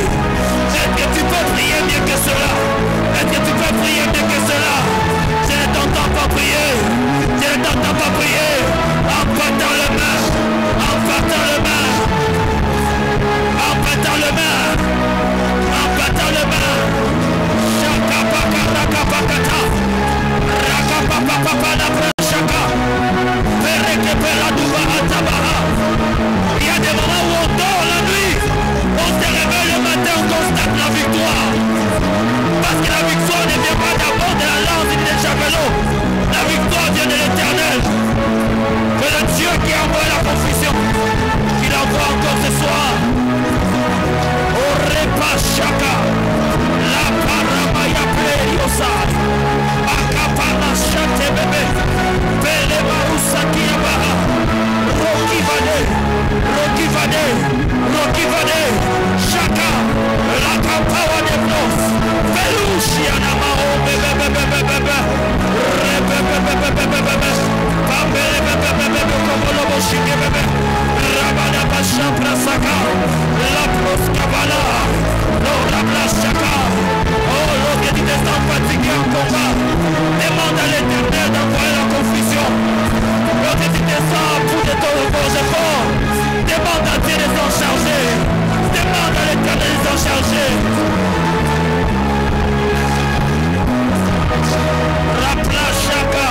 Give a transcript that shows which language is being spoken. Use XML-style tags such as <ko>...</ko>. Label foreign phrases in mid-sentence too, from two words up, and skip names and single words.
<fr>Est-ce que tu peux prier mieux que cela? Est-ce que tu peux prier mieux que cela? Je ne t'entends pas prier. Je ne t'entends pas prier. En battant le main. En battant le main. En battant le main. En battant le main. Shakapaka rakapakata. Rakapapapapa la prachaka. Perekepela duba atabaha. Il y a des moments où on dort la nuit. On se réveille le matin, on constate la victoire. Parce que la victoire ne vient pas d'abord de la lance ni des javelots. La victoire vient de l'Éternel. Que le Dieu qui envoie la confusion, qu'il envoie encore ce soir. Au repas chaka. La paramaya pleiosa. Akapana chate bébé. Pele marusa kiabaha. Roki vade. Roki vade. Roki vade. Chaka. La campawa de blos. Pelusiana mao bébé bébé bébé. Rebe bébé bébé bébé. Pambele bébé bébé como lobo chique bébé. Rabada basha prasaka. La pros kavala. La plasaka. Oh, l'autre qui te sent fatigué en combat. Demande à l'Éternel d'envoyer la confusion. L'autre qui te sent à bout de ton effort. Demande à Dieu de s'en charger. Demande à l'Éternel de s'en charger. Raplachaka.</fr>